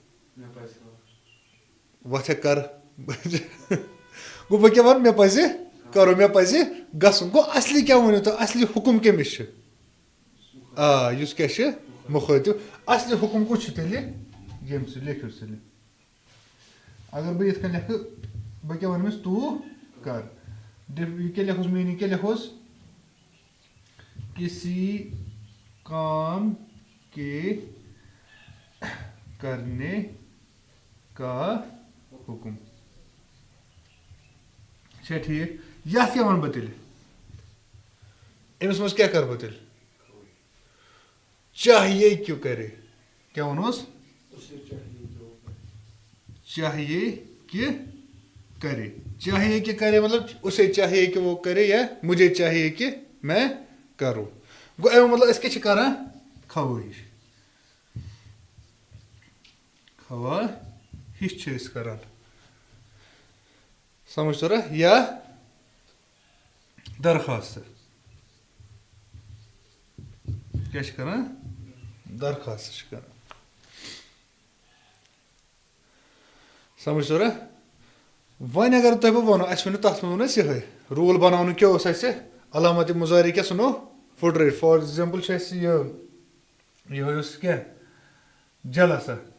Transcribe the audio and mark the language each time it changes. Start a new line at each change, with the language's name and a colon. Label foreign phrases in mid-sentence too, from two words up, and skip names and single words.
Kashmiri: وۄتھ ہے کر گوٚو بہٕ کیٛاہ وَنہٕ مےٚ پَزِ کَرُن مےٚ پَزِ گژھُن گوٚو اَصلی کیٛاہ ؤنِو تُہۍ اَصلی حُکُم کٔمِس چھِ یُس کیٛاہ چھِ مُخٲطِب اَصلی حُکُم کُس چھُ تیٚلہِ ییٚمہِ سۭتۍ لیکھِو سا اگر بہٕ یِتھ کٔنۍ لیکھٕ بہٕ کیٛاہ وَنہٕ أمِس توٗ کر یہِ کیٛاہ لیکھوس میٖنِنٛگ کیٛاہ لیکھوس
Urdu: کسی کام کے کرنے کا
Kashmiri: حُکُم چھا ٹھیٖک یَتھ کیٛاہ وَنہٕ بہٕ تیٚلہِ أمِس منٛز کیٛاہ کَرٕ بہٕ تیٚلہِ
Urdu: چاہیے کیوں کرے
Kashmiri: کیٛاہ ووٚنُس
Urdu: چاہیے کہ کرے چاہیے کہ کرے مطلب اسے چاہیے کہ وہ کرے یا مجھے چاہیے کہ میں کروں
Kashmiri: گوٚو اَمیُک مطلب أسۍ کیٛاہ چھِ کران خوٲہِش چھِ أسۍ کران سمجھ توٚرا یا درخواست کیٛاہ چھِ کران درخواست چھِ کران سمجھ توٚرا وۄنۍ اگر تۄہہِ بہٕ وَنو اَسہِ ؤنِو تَتھ منٛز ووٚن اَسہِ یِہوٚے روٗل بَناونُک کیٛاہ اوس اَسہِ علامتِ مُضارع کیٛاہ ژھٕنو پھٕٹرٲیِتھ
English: for example
Kashmiri: چھُ اَسہِ یِہوٚے اوس کیٛاہ جلسا